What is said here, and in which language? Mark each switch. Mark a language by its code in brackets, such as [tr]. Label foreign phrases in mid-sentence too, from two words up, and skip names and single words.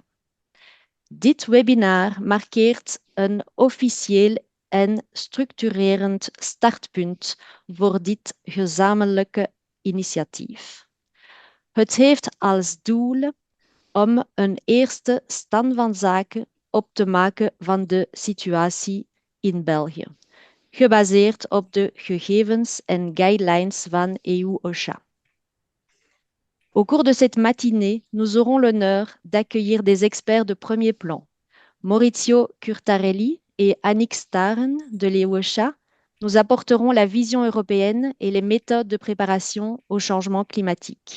[nl] Dit webinar markeert een officieel en structurerend startpunt voor dit gezamenlijke initiatief. Het heeft als doel om een eerste stand van zaken op te maken van de situatie in België, gebaseerd op de gegevens en guidelines van EU-OSHA. [fr] Au cours de cette matinée, nous aurons l'honneur d'accueillir des experts de premier plan, Maurizio Curtarelli et Annick Smeets de l'EU-OSHA nous apporteront la vision européenne et les méthodes de préparation au changement climatique.